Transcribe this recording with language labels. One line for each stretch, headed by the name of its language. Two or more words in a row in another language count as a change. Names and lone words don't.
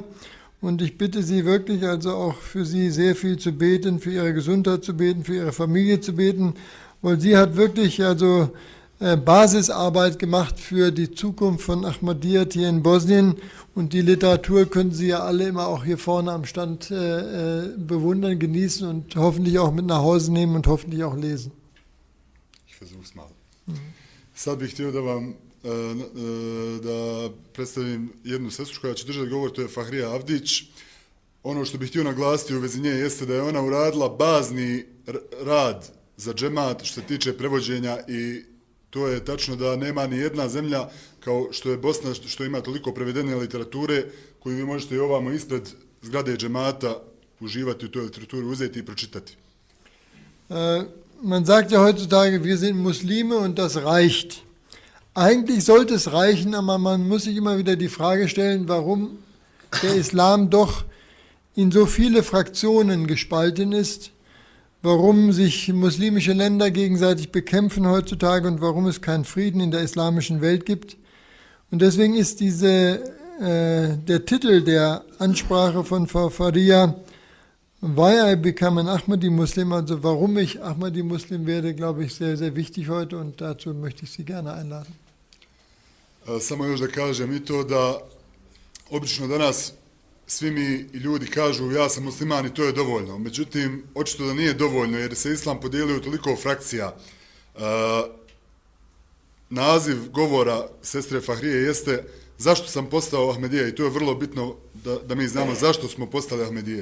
German: Und ich bitte Sie wirklich, also auch für Sie sehr viel zu beten, für Ihre Gesundheit zu beten, für Ihre Familie zu beten, weil sie hat wirklich also Basisarbeit gemacht für die Zukunft von Ahmadiyya hier in Bosnien. Und die Literatur können Sie ja alle immer auch hier vorne am Stand bewundern, genießen und hoffentlich auch mit nach Hause nehmen und hoffentlich auch lesen. Ich versuch's mal.
Bosnian: Sad bih htio da predstavim jednu sestru koja će držati govor, to je Fahrija Avdić. Ono što bih htio naglasiti u vezi nje jeste da je ona uradila bazni rad za džemat što se tiče prevođenja i to je tačno da nema ni jedna zemlja kao što je Bosna, što ima toliko prevedene literature koju vi možete i ovamo ispred zgrade džemata uživati u toj literaturi, uzeti i pročitati.
German: Man sagt ja heutzutage, wir sind Muslime und das reicht. Eigentlich sollte es reichen, aber man muss sich immer wieder die Frage stellen, warum der Islam doch in so viele Fraktionen gespalten ist, warum sich muslimische Länder gegenseitig bekämpfen heutzutage und warum es keinen Frieden in der islamischen Welt gibt. Und deswegen ist der Titel der Ansprache von Frau Faria,
English: Why I Become an Ahmadi Muslim,
German: also warum ich Ahmadi Muslim werde, glaube ich, sehr, sehr wichtig heute und dazu möchte ich Sie gerne einladen.
Bosnian: Samo još da kažem i to da obično danas svi mi i ljudi kažu ja sam musliman i to je dovoljno. Međutim, očito da nije dovoljno jer se islam podijelio u toliko frakcija. Naziv govora sestre Fahrije jeste zašto sam postao Ahmedija i to je vrlo bitno da mi znamo zašto smo postali Ahmedije.